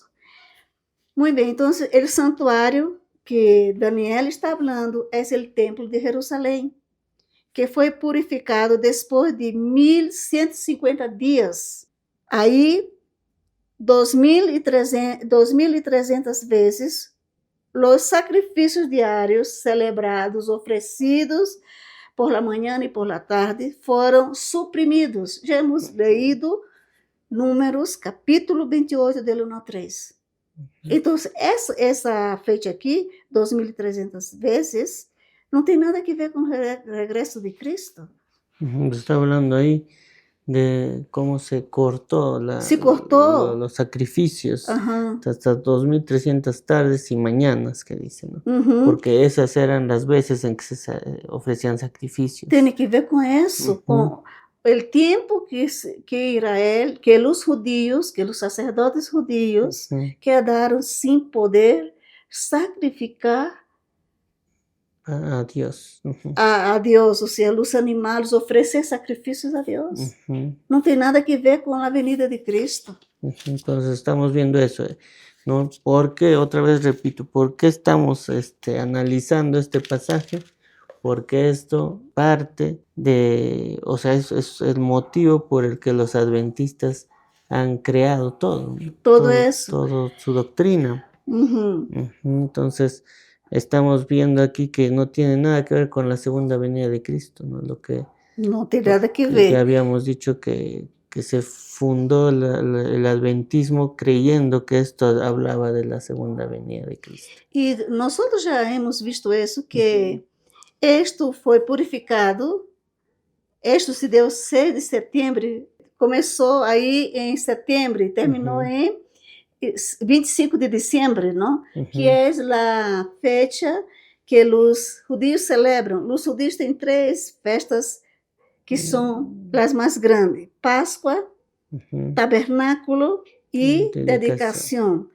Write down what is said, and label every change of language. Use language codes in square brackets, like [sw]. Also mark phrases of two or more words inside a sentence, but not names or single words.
[pt] Muito bem, então, o santuário que Daniel está falando é o templo de Jerusalém, que foi purificado depois de 1150 dias. Aí, 2.300 vezes, os sacrifícios diários celebrados, oferecidos por la manhã e [es] por la tarde, [pt] foram suprimidos. [es] Já hemos leído Números, capítulo 28, del 1 ao 3. [pt] Então, essa feita aqui, 2.300 vezes, não tem nada a ver com o regresso de Cristo. [es] Está hablando ahí de cómo se cortó los sacrificios hasta 2.300 tardes y mañanas, que dicen, ¿no? Porque esas eran las veces en que se ofrecían sacrificios. [pt] Tem que ver com isso, com o tempo que Israel, que os judíos, que os sacerdotes judíos quedaram sem poder sacrificar [es] a Dios. [pt] A Deus, ou seja, os animais, oferecer sacrifícios a Deus. Não tem nada a ver com a venida de Cristo. [es] Entonces estamos viendo eso, ¿no? Porque, otra vez repito, ¿por qué estamos analizando este pasaje? Porque esto parte de, o sea, es el motivo por el que los adventistas han creado todo eso. Todo su doctrina. Entonces, estamos viendo aquí que no tiene nada que ver con la segunda venida de Cristo, ¿no? No tiene nada que ver. Ya habíamos dicho que se fundó el adventismo creyendo que esto hablaba de la segunda venida de Cristo. Y nosotros ya hemos visto eso, que esto [pt] foi purificado, esto se deu 6 de setembro, começou aí em setembro e terminou em 25 [es] de diciembre, ¿no? [pt] Que é a fecha que os judíos celebram. Os judíos têm 3 festas que são as mais grandes: Páscoa, Tabernáculo e dedicação.